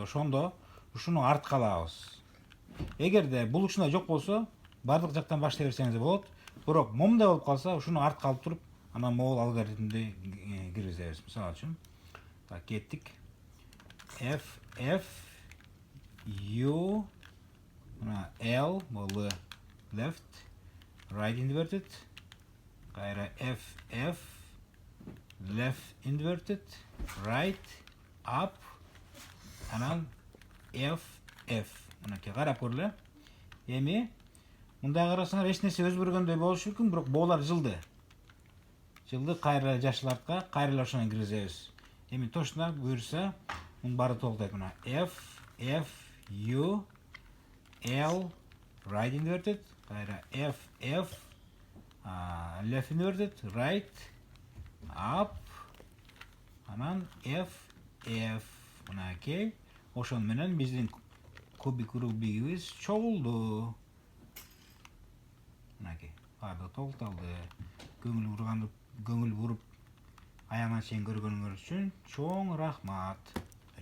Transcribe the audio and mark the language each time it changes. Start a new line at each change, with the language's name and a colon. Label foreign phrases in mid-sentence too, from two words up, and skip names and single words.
Kyrgyz: Ошондо ушуну артка алабыз. Эгерде бул учунда жок болсо, баардык жактан баштай берсеңиз болот. Бирок момундай болуп калса, ушуну артка алып туруп, анан могул алгоритмди киргизебиз. Мисалы үчүн, так, кеттик. F U L бул
English: left, right inverted,
Kyrgyz: кайра F
English: left inverted, right, up,
Kyrgyz: анан F мынакей карап көрүлө. Эми мындай карасаңар эч нерсе өзгөргөндөй болушу мүмкүн, бирок боолар жылды. Кайра жашыл артка, кайра эле ошону киргизебиз. Эми точно буюрса, мунун баары толуктайт. Мына F U L
English: right inverted,
Kyrgyz: кайра F
English: left inverted, right, up,
Kyrgyz: анан F мынакей. Ошон менен биздин кубик рубигибиз чогулду. Мынакей, баардыгы толукталды. Көңүл буруп аягына чейин көргөнүңөр үчүн чоң рахмат.